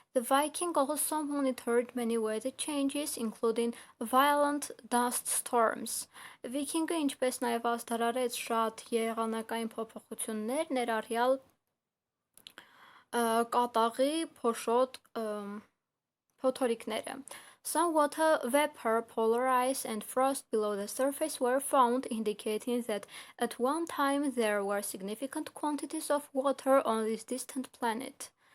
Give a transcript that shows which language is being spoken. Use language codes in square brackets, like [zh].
[en] The Viking also monitored many weather changes, including violent dust storms. [hy] Վիկինգը ինչպես նաև ազդարարեց շատ եղանակային փոփոխություններ, ներառյալ կատաղի, փոշոտ փոթորիկները. [en] Some water vapor, polar ice, and frost below the surface were found, indicating that at one time there were significant quantities of water on this distant planet.